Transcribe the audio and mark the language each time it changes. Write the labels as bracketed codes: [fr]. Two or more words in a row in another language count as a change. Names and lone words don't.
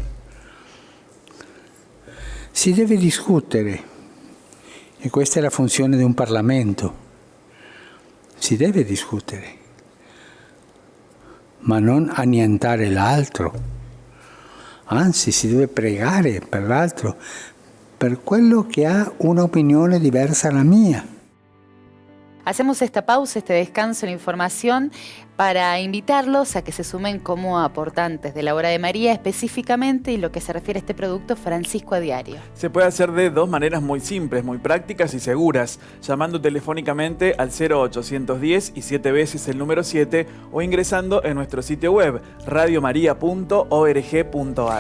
[it] Si deve discutere, e questa è la funzione di un Parlamento. Si deve discutere, ma non annientare l'altro. Anzi, si deve pregare per l'altro, per quello che ha un'opinione diversa dalla mia. [es] Hacemos esta pausa, este descanso en la información para invitarlos a que se sumen como aportantes de la Hora de María, específicamente y lo que se refiere a este producto Francisco a Diario. Se puede hacer de dos maneras muy simples, muy prácticas y seguras, llamando telefónicamente al 0810 y 7 veces el número 7 o ingresando en nuestro sitio web radiomaria.org.ar.